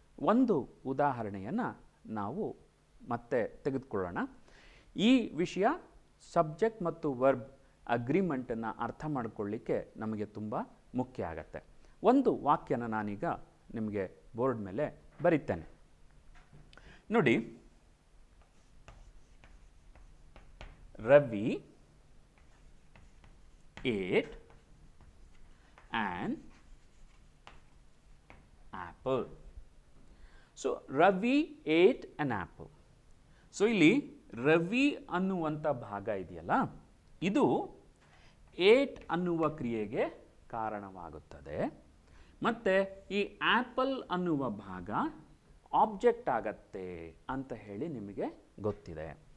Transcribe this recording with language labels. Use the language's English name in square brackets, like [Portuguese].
[Kannada] ಒಂದು ಉದಾಹರಣೆಯನ್ನು ನಾವು ಮತ್ತೆ ತೆಗೆದುಕೊಳ್ಳೋಣ. ಈ ವಿಷಯ ಸಬ್ಜೆಕ್ಟ್ ಮತ್ತು ವರ್ಬ್ ಅಗ್ರಿಮೆಂಟನ್ನು ಅರ್ಥ ಮಾಡಿಕೊಳ್ಳಿಕ್ಕೆ ನಮಗೆ ತುಂಬ ಮುಖ್ಯ ಆಗತ್ತೆ. ಒಂದು ವಾಕ್ಯನ ನಾನೀಗ ನಿಮಗೆ ಬೋರ್ಡ್ ಮೇಲೆ ಬರೀತೇನೆ ನೋಡಿ. [English] Ravi ate an apple. So Ravi ate an apple. [Kannada] So ಇಲ್ಲಿ ರವಿ ಅನ್ನುವಂಥ ಭಾಗ ಇದೆಯಲ್ಲ, ಇದು ಏಟ್ ಅನ್ನುವ ಕ್ರಿಯೆಗೆ ಕಾರಣವಾಗುತ್ತದೆ. ಮತ್ತು ಈ ಆ್ಯಪಲ್ ಅನ್ನುವ ಭಾಗ ಆಬ್ಜೆಕ್ಟ್ ಆಗತ್ತೆ ಅಂತ ಹೇಳಿ ನಿಮಗೆ ಗೊತ್ತಿದೆ.